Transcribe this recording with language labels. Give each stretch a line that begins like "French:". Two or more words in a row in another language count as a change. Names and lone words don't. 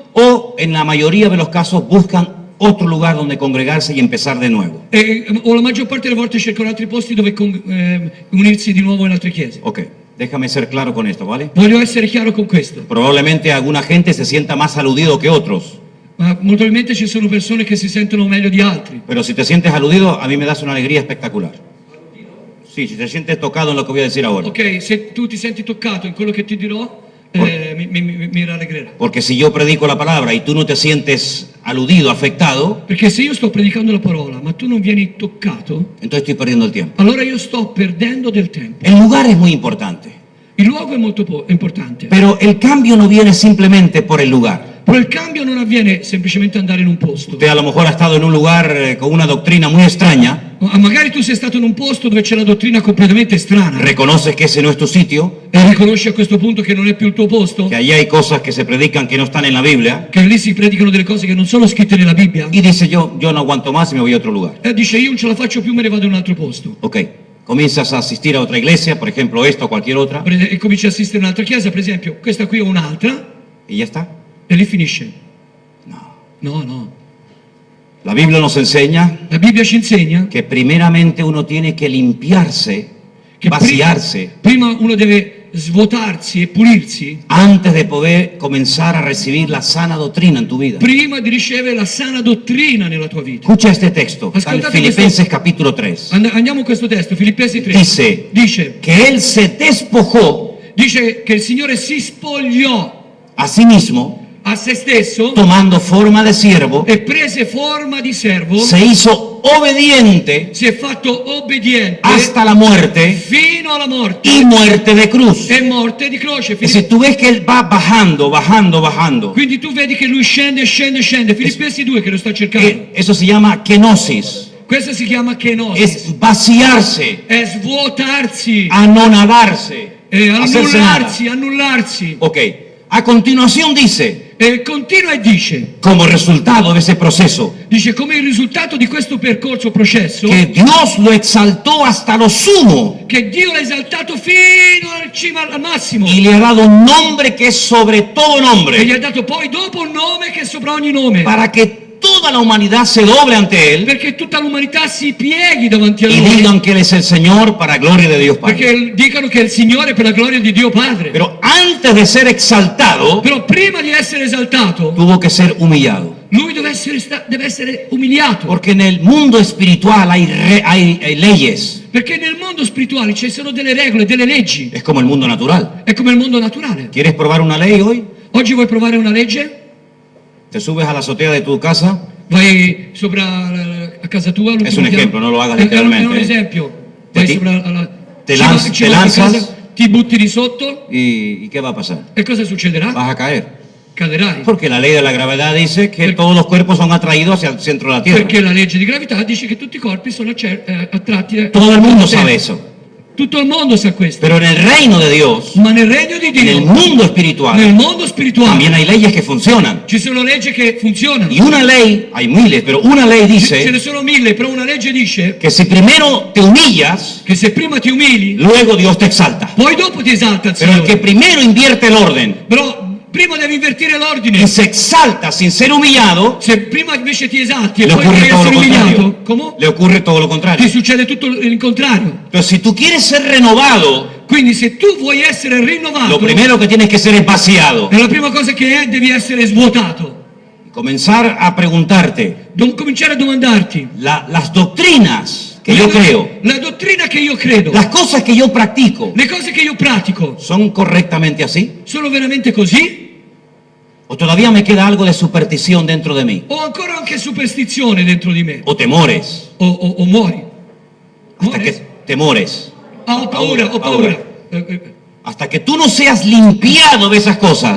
Spanish: o en la mayoría de los casos buscan otro lugar donde congregarse y empezar de nuevo.
Italian: o la maggior parte delle volte cercano altri posti dove unirsi di nuovo in altre chiese.
Spanish: Ok, déjame ser claro con esto, ¿vale?
Italian: Voglio essere chiaro con questo,
Spanish: Probablemente alguna gente se sienta más aludido que otros,
Italian: ma molto probabilmente ci sono persone che si sentono meglio di altri.
Spanish: pero si te sientes aludido, a mí me das una alegría espectacular. Sí, si te sientes tocado en lo que voy a decir ahora.
Italian: Ok, se tu ti senti toccato in quello che ti dirò, mi rallegrerà.
Spanish: Porque si yo predico la palabra y tú no te sientes aludido, afectado,
Italian: Perché se io sto predicando la parola, ma tu non vieni toccato,
Spanish: entonces estoy perdiendo el tiempo.
Italian: allora io sto perdendo del tempo.
Spanish: El lugar es muy importante.
Italian: Il luogo è molto importante.
Spanish: Pero el cambio no viene simplemente por el lugar.
Italian: Però il cambio non avviene semplicemente andare in un posto.
Spanish: Usted a lo mejor ha estado en un lugar con una doctrina muy extraña,
Italian: Magari tu sei stato in un posto dove c'è la dottrina completamente strana
Spanish: reconoces que ese no es tu sitio,
Italian: e riconosci a questo punto che non è più il tuo posto,
Spanish: que allí hay cosas que se predican que no están en la Biblia,
Italian: che lì si predicano delle cose che non sono scritte nella Bibbia,
Spanish: y dice yo no aguanto más y me voy a otro lugar.
Italian: e dice io non ce la faccio più, me ne vado in un altro posto.
Spanish: Ok, comienzas a asistir a otra iglesia, por ejemplo esta o cualquier otra,
Italian: E cominci a assistere a un'altra chiesa, per esempio questa qui o un'altra,
Spanish: y ya está.
Italian: e lì finisce.
Spanish: No.
Italian: No.
Spanish: La Biblia nos enseña
Italian: La Bibbia ci insegna
Spanish: que primeramente uno tiene que limpiarse,
Italian: che
Spanish: vaciarse,
Italian: prima uno deve svuotarsi e pulirsi
Spanish: antes de poder comenzar a recibir la sana doctrina en tu vida.
Italian: prima di ricevere la sana dottrina nella tua vita.
Spanish: Escucha este texto, está en
Italian: Ascoltate
Spanish: Filipenses
Italian: questo.
Spanish: capítulo 3.
Italian: Andiamo a questo testo, Filippesi 3.
Spanish: Dice que Él se despojó
Italian: Dice che il Signore si spogliò
Spanish: a sí mismo,
Italian: a se stesso
Spanish: tomando forma de siervo,
Italian: e prese forma di servo,
Spanish: se hizo obediente
Italian: si è fatto obbediente
Spanish: hasta la muerte
Italian: fino alla morte
Spanish: y muerte de cruz.
Italian: e morte di croce.
Spanish: Es decir, tú ves que Él va bajando, bajando, bajando.
Italian: Quindi tu vedi che lui scende, scende, scende. Filippesi 2 che lo sta cercando.
Spanish: Eso se llama kenosis,
Italian: Questo si chiama kenosis.
Spanish: es vaciarse,
Italian: È svuotarsi,
Spanish: anonadarse,
Italian: è
Spanish: hacerse nada.
Italian: annullarsi.
Spanish: Ok, a continuación dice,
Italian: E continua e dice
Spanish: como resultado de ese proceso,
Italian: come il risultato di questo percorso, processo,
Spanish: que Dios lo exaltó hasta lo sumo
Italian: che Dio l'ha esaltato fino al cima, al massimo,
Spanish: y le ha dado un nombre que es sobre todo
Italian: e gli
Spanish: nombre,
Italian: ha dato poi dopo un nome che è sopra ogni nome,
Spanish: para que toda la humanidad se doble ante Él
Italian: perché tutta l'umanità si pieghi davanti a
Spanish: y
Italian: lui,
Spanish: digan que Él es el Señor para gloria de Dios Padre.
Italian: perché dicano che è il Signore per la gloria di Dio Padre.
Spanish: Pero antes de ser exaltado,
Italian: Però prima di essere esaltato,
Spanish: tuvo que ser humillado.
Italian: lui deve essere umiliato,
Spanish: Porque en el mundo espiritual hay leyes.
Italian: perché nel mondo spirituale ci sono delle regole, delle leggi.
Spanish: Es como el mundo natural.
Italian: È come il mondo naturale.
Spanish: ¿Quieres probar una ley hoy?
Italian: Oggi vuoi provare una legge?
Spanish: Te subes a la azotea de tu casa.
Italian: Vai sopra a casa tua.
Spanish: Es un ejemplo, no lo hagas
Italian: È
Spanish: literalmente.
Italian: un esempio.
Spanish: Te
Italian: Vai
Spanish: ti-
Italian: sopra
Spanish: te
Italian: ci
Spanish: lanz-
Italian: vai- ci
Spanish: te
Italian: vai a
Spanish: lanzas.
Italian: casa, ti butti di sotto
Spanish: ¿Y qué va a pasar?
Italian: e cosa succederà?
Spanish: Vas a caer.
Italian: Caderai.
Spanish: Porque la ley de la gravedad dice que todos los cuerpos son atraídos hacia el centro de la Tierra.
Italian: Perché la legge di gravità dice che tutti i corpi sono attratti.
Spanish: Todo el mundo
Italian: Sì.
Spanish: sabe eso.
Italian: Tutto il mondo sa questo.
Spanish: Pero en el reino de Dios,
Italian: Ma nel regno di
Spanish: en el
Italian: Dio,
Spanish: mundo
Italian: nel
Spanish: espiritual,
Italian: mondo spirituale,
Spanish: también hay leyes que funcionan.
Italian: ci sono leggi che funzionano.
Spanish: Y una ley, hay miles, pero una ley
Italian: Ce ne
Spanish: dice
Italian: sono 1000, però una legge dice
Spanish: que si primero te humillas,
Italian: che se prima ti umili,
Spanish: luego Dios te exalta.
Italian: poi dopo ti esalta il
Spanish: Pero el que
Italian: Signore.
Spanish: primero invierte el orden
Italian: Però prima devi invertire l'ordine.
Spanish: y se exalta sin ser humillado,
Italian: Se prima invece ti esalti e
Spanish: le
Italian: poi
Spanish: ocurre
Italian: devi
Spanish: todo
Italian: essere
Spanish: lo
Italian: umiliato,
Spanish: contrario.
Italian: come?
Spanish: Le ocurre todo lo
Italian: Ti
Spanish: contrario.
Italian: succede tutto il contrario.
Spanish: Entonces, si tú quieres ser renovado,
Italian: Quindi se tu vuoi essere rinnovato,
Spanish: lo primero que tienes que ser es vaciado.
Italian: è la prima cosa che è, devi essere svuotato.
Spanish: Y comenzar a preguntarte,
Italian: Cominciare a domandarti.
Spanish: las doctrinas que yo creo,
Italian: La dottrina che io credo,
Spanish: las cosas que yo practico,
Italian: le cose che io pratico,
Spanish: ¿son correctamente así?
Italian: sono veramente così?
Spanish: ¿O todavía me queda algo de superstición dentro de mí?
Italian: O ancora anche superstizione dentro di me?
Spanish: ¿O temores?
Italian: O muori?
Spanish: Hasta
Italian: Muori?
Spanish: que temores.
Italian: Ho paura.
Spanish: Hasta que tú no seas limpiado de esas cosas.